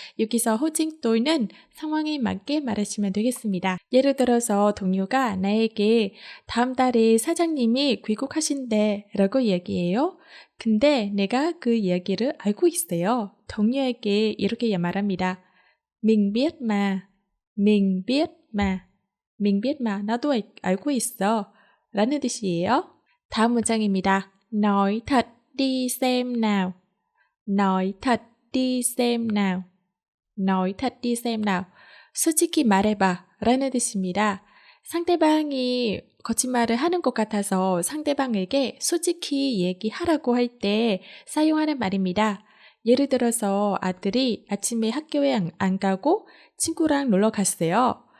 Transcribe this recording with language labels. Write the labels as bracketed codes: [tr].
[ko] 여기서 호칭 toi는 상황에 맞게 말하시면 되겠습니다. 예를 들어서 동료가 나에게 다음 달에 사장님이 귀국하신대 라고 얘기해요. 근데 내가 그 이야기를 알고 있어요. 동료에게 이렇게 말합니다. [vi] mình biết mà, mình biết mà, mình biết mà, [ko] 나도 알고 있어 라는 뜻이에요. 다음 문장입니다. [vi] nói thật đi xem nào, nói thật đi xem nào, nói thật đi xem nào. [ko] 솔직히 말해봐 라는 뜻입니다. 상대방이 거짓말을 하는 것 같아서 상대방에게 솔직히 얘기하라고 할 때 사용하는 말입니다. 예를 들어서 아들이 아침에 학교에 안 가고 친구랑 놀러 갔어요.